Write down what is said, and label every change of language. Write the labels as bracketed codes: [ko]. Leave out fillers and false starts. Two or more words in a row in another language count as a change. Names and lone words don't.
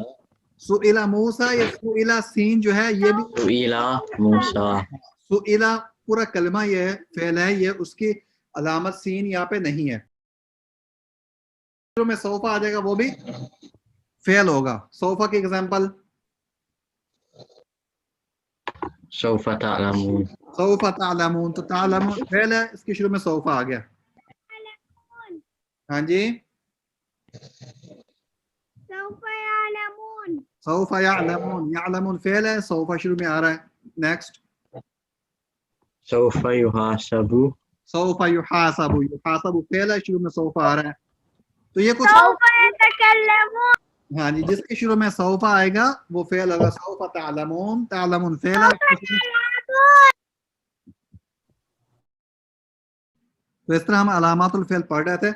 [hi] सुइला मूसा, ये सुइला सीन जो है ये भी [ar] سئل موسى, [hi] सुइला पूरा कलमा ये फेल है, ये उसकी अलामत सीन यहाँ पे नहीं है। शुरू में सोफा आ जाएगा वो भी फेल होगा। सोफा की एग्जांपल [ar] سوف تعلمون, سوف تعلمون, [hi] तो तालमून फेल है, इसके शुरू में सोफा आ गया। हाँ जी, [ar] سوف يعلمون, سوف يعلمون, [hi] यालमून फेल है, सोफा शुरू में आ रहा है। नेक्स्ट [ar] سوف يحاسب, سوف يحاسب, [hi] युहासबु फेल है, शुरू में सोफा आ रहा है। तो ये कुछ [ar] سوف يتكلمون, [hi] हाँ जी, जिसके शुरू में सौफा आएगा वो फेल होगा। [ar] سوف تعلمون, [hi] तालमून फेल है। तो इस तरह हम अलामातुल फेल पढ़ रहे थे।